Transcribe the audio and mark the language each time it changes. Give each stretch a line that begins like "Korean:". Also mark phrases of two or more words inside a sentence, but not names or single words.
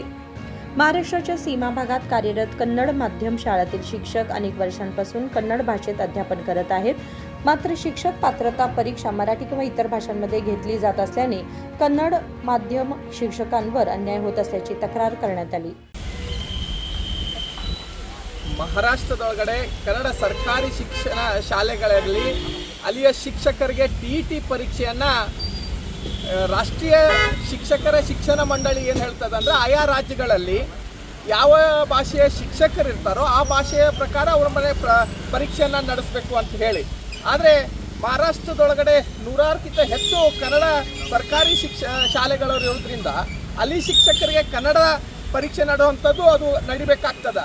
Marathi: महाराष्ट्राच्या सीमा भागात कार्यरत कन्नड माध्यम शाळांतील शिक्षक अनेक वर्षांपासून कन्नड भाषेत अध्यापन करत आहेत। मात्र शिक्षक पात्रता परीक्षा मराठी किंवा इतर भाषांमध्ये घेतली जात असल्याने कन्नड माध्यम शिक्षकांवर अन्याय होत असल्याची तक्रार करण्यात आली।
Kannada: ಮಹಾರಾಷ್ಟ್ರದೊಳಗಡೆ ಕನ್ನಡ ಸರ್ಕಾರಿ ಶಿಕ್ಷಣ ಶಾಲೆಗಳಲ್ಲಿ ಅಲ್ಲಿಯ ಶಿಕ್ಷಕರಿಗೆ TET ಪರೀಕ್ಷೆಯನ್ನು ರಾಷ್ಟ್ರೀಯ ಶಿಕ್ಷಕರ ಶಿಕ್ಷಣ ಮಂಡಳಿ ಏನು ಹೇಳ್ತದೆ ಅಂದರೆ ಆಯಾ ರಾಜ್ಯಗಳಲ್ಲಿ ಯಾವ ಭಾಷೆಯ ಶಿಕ್ಷಕರು ಇರ್ತಾರೋ ಆ ಭಾಷೆಯ ಪ್ರಕಾರ ಅವರ ಮನೆ ಪರೀಕ್ಷೆಯನ್ನು ನಡೆಸಬೇಕು ಅಂತ ಹೇಳಿ, ಆದರೆ ಮಹಾರಾಷ್ಟ್ರದೊಳಗಡೆ 100ಕ್ಕಿಂತ ಹೆಚ್ಚು ಕನ್ನಡ ಸರ್ಕಾರಿ ಶಾಲೆಗಳು ಇರೋದ್ರಿಂದ ಅಲ್ಲಿ ಶಿಕ್ಷಕರಿಗೆ ಕನ್ನಡ ಪರೀಕ್ಷೆ ನಡೆಯುವಂಥದ್ದು ಅದು ನಡಿಬೇಕಾಗ್ತದೆ।